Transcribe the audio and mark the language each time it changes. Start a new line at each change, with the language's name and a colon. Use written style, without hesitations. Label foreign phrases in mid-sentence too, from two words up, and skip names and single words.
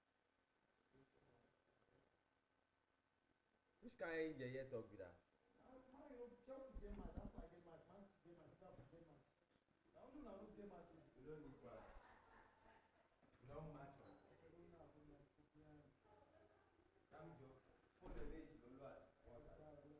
Nigerian Pidgin: Which kind yeye talk be that? Man U Chelsea get match, Arsenal get match, Man City get match, Liverpool get match. Na only una no get match. You no need match. You don match on.
Yoruba: Dámijọ, fóònù ẹ̀ méjì ló lọ àti wọ́n sáré.